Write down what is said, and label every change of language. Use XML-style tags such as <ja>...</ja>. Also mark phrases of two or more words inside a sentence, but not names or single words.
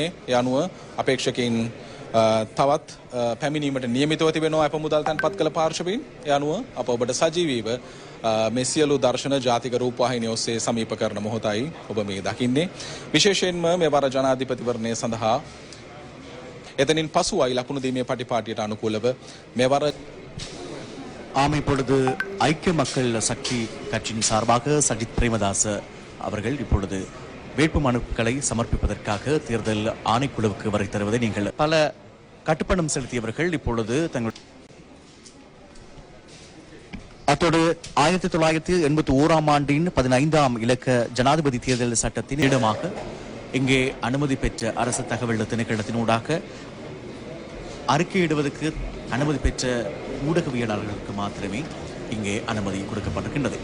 <si>ඒ අනුව අපේක්ෂකයින් තවත් පැමිණීමට නියමිතව තිබෙනවා අප මුදල් තැන්පත් කළ පාර්ශවීන්. ඒ අනුව අප ඔබට සජීවීව මේ සියලු දර්ශන ජාතික රූපවාහිනිය ඔස්සේ සමීප කරන මොහොතයි ඔබ මේ දකින්නේ. විශේෂයෙන්ම මෙවර ජනාධිපතිවරණය සඳහා එතනින් පසුවයි ලකුණු දීමේ පටිපාටියට අනුකූලව මෙවර</si> <ta>ஆம் இப்பொழுது ஐக்கிய மக்கள் சக்தி கட்சியின் சார்பாக சஜித் பிரேமதாச அவர்கள் இப்பொழுது வேட்பு மனுக்களை சமர்ப்பிப்பதற்காக தேர்தல் ஆணைக்குழுவுக்கு வரை தருவதை நீங்கள் பல கட்டுப்பணம் செலுத்தியவர்கள் இப்பொழுது தங்கள் அத்தோடு 1981ஆம் ஆண்டின் 15ஆம் இலக்க ஜனாதிபதி தேர்தல் சட்டத்தின் இடமாக இங்கே அனுமதி பெற்ற அரசு தகவல் திணைக்களத்தினூடாக அறிக்கையிடுவதற்கு அனுமதி பெற்ற ஊடகவியலாளர்களுக்கு மாத்திரமே இங்கே அனுமதி கொடுக்கப்பட்டிருக்கின்றது.</ta>